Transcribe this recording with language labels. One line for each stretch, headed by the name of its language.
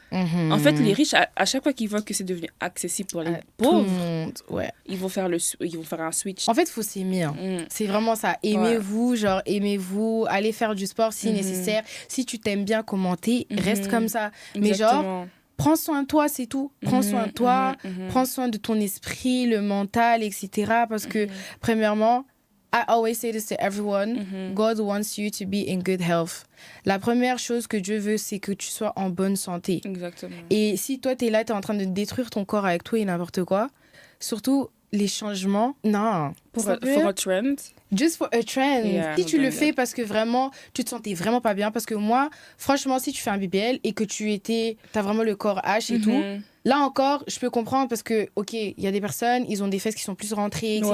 French: En fait, les riches, à chaque fois qu'ils voient que c'est devenu accessible pour les pauvres, ils vont faire un switch. En fait, il faut s'aimer. Hein. C'est vraiment ça. Aimez-vous, genre aimez-vous, allez faire du sport si nécessaire. Si tu t'aimes bien commenter, reste comme ça. Exactement. Mais genre... Prends soin de toi, c'est tout. Prends soin de toi, prends soin de ton esprit, le mental, etc. Parce que, premièrement,
English: I always say this to everyone, God wants you to be in good health.
French: La première chose que Dieu veut, c'est que tu sois en bonne santé. Exactement. Et si toi, t'es là, t'es en train de détruire ton corps avec tout et n'importe quoi, surtout les changements, non.
English: For a trend. Just for a trend. Yeah,
French: si tu le
English: yeah.
French: fais parce que vraiment, tu te sentais vraiment pas bien. Parce que moi, franchement, si tu fais un BBL et que t'as vraiment le corps H et tout, là encore, je peux comprendre parce que, ok, il y a des personnes, ils ont des fesses qui sont plus rentrées, etc.